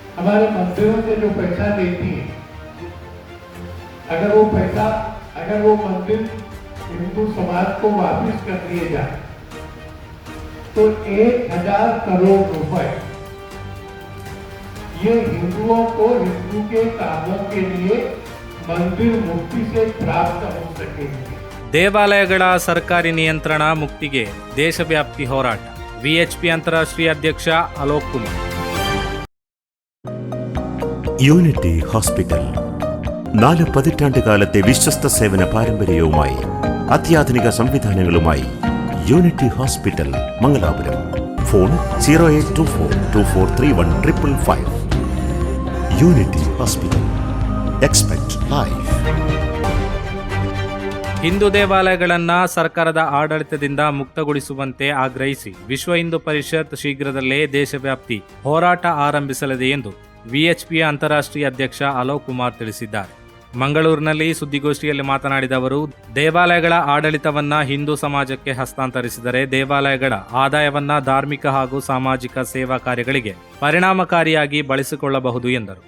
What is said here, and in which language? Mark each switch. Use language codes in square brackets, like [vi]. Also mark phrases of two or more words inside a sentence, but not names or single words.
[hi] हमारे मंदिरों से जो पैसा लेती है, अगर वो मंदिर हिंदू समाज को वापस कर दिए जाए तो 1000 करोड़ रुपए ये हिंदुओं को हिंदू के कामों के लिए मंदिर मुक्ति से प्राप्त हो सकेंगे। [kn] ದೇವಾಲಯಗಳ ಸರ್ಕಾರಿ ನಿಯಂತ್ರಣ ಮುಕ್ತಿಗೆ ದೇಶವ್ಯಾಪಿ ಹೋರಾಟ. ವಿಎಚ್ಪಿ ಅಂತಾರಾಷ್ಟ್ರೀಯ ಅಧ್ಯಕ್ಷ ಅಲೋಕ್ ಕುಮಾರ್. [ml] യൂണിറ്റി ഹോസ്പിറ്റൽ 4 പതിറ്റാണ്ട് കാലത്തെ വിശ്വസ്ത സേവന പാരമ്പര്യവുമായി അത്യാധുനിക സംവിധാനങ്ങളുമായി യൂണിറ്റി ഹോസ്പിറ്റൽ മംഗലാപുരം. ഫോൺ 0824243155. യൂണിറ്റി ഹോസ്പിറ്റൽ. [en] Expect life. [kn] ಹಿಂದೂ ದೇವಾಲಯಗಳನ್ನು ಸರ್ಕಾರದ ಆಡಳಿತದಿಂದ ಮುಕ್ತಗೊಳಿಸುವಂತೆ ಆಗ್ರಹಿಸಿ ವಿಶ್ವ ಹಿಂದೂ ಪರಿಷತ್ ಶೀಘ್ರದಲ್ಲೇ ದೇಶವ್ಯಾಪಿ ಹೋರಾಟ ಆರಂಭಿಸಲಿದೆ ಎಂದು ವಿಎಚ್ಪಿಯ ಅಂತಾರಾಷ್ಟ್ರೀಯ ಅಧ್ಯಕ್ಷ ಅಲೋಕ್ ಕುಮಾರ್ ತಿಳಿಸಿದ್ದಾರೆ. ಮಂಗಳೂರಿನಲ್ಲಿ ಸುದ್ದಿಗೋಷ್ಠಿಯಲ್ಲಿ ಮಾತನಾಡಿದ ಅವರು, ದೇವಾಲಯಗಳ ಆಡಳಿತವನ್ನ ಹಿಂದೂ ಸಮಾಜಕ್ಕೆ ಹಸ್ತಾಂತರಿಸಿದರೆ ದೇವಾಲಯಗಳ ಆದಾಯವನ್ನ ಧಾರ್ಮಿಕ ಹಾಗೂ ಸಾಮಾಜಿಕ ಸೇವಾ ಕಾರ್ಯಗಳಿಗೆ ಪರಿಣಾಮಕಾರಿಯಾಗಿ ಬಳಸಿಕೊಳ್ಳಬಹುದು ಎಂದರು.